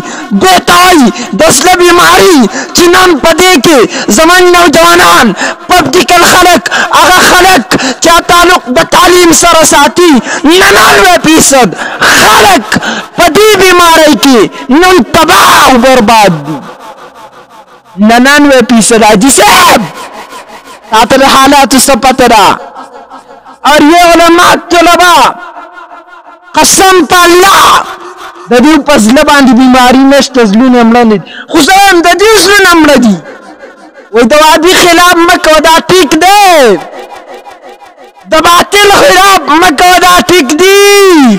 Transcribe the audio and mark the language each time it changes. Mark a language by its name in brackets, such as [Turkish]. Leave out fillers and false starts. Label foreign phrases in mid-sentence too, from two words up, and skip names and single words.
[Pashto] دوی ته وایي د زړه بیماري چې نن په دې کې زموږ نوجوانان پبلیکل خلک، هغه خلک چې تعلق د تعلیم سره ساتي، 99% خلک په دې بیمارۍ کې نن تباه او برباد دي. 99% حاجي صاحب تاته د حالاتو څه پته ده؟ [Urdu] اور یہ [Pashto] علماء طلبا قسم په الله د دې په زړه باندې بیماري نشته، زړونه مړه نه دي، خو ځان د دې زړونه مړه دي. وایي د وادي خلاف مه کوه دا ټیک دی، د باطل خلاف مه کوه دا ټیک دی.